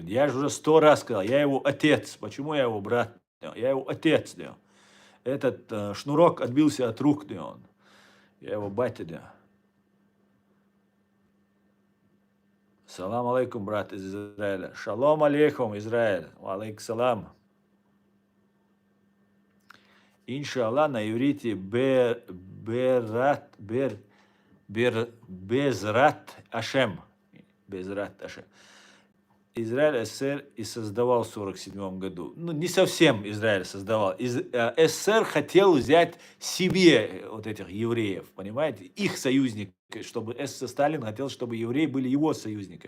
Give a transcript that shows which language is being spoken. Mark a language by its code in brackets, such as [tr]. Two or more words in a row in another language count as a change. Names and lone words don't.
[ru] Я же уже 100 раз сказал, я его отец. Почему я его брат? Я его отец. Этот шнурок отбился от рук. Я его батя. [ar] سلام عليكم, [ru] брат из Израиля. Шалом алейкум, Израиль. [ar] عليكم السلام. [ru] Иншаллах на иврите [he] בעזרת השם. בעזרת השם. [ru] Израиль СССР и создавал в 1947 году. Ну, не совсем Израиль создавал. СССР хотел взять себе вот этих евреев, понимаете, их союзников, чтобы Сталин хотел, чтобы евреи были его союзниками.